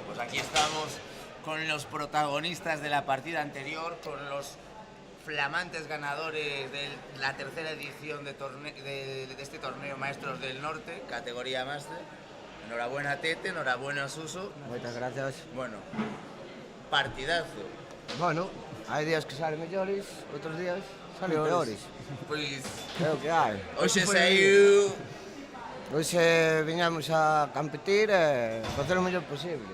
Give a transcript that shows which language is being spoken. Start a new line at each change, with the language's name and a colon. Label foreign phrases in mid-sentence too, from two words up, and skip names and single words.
Spanish: aquí estamos con los protagonistas de la partida anterior, con los flamantes ganadores de la tercera edición de este torneo Maestros del Norte, categoría Master. Enhorabuena Tete, enhorabuena Suso.
Galician: Moitas gracias. Bueno, partidazo. Bueno, hai días que salen mellores, outros días salen peores. Pois É o que hai. hoxe saiu... Hoxe viñamos a competir e facer o mellor posible.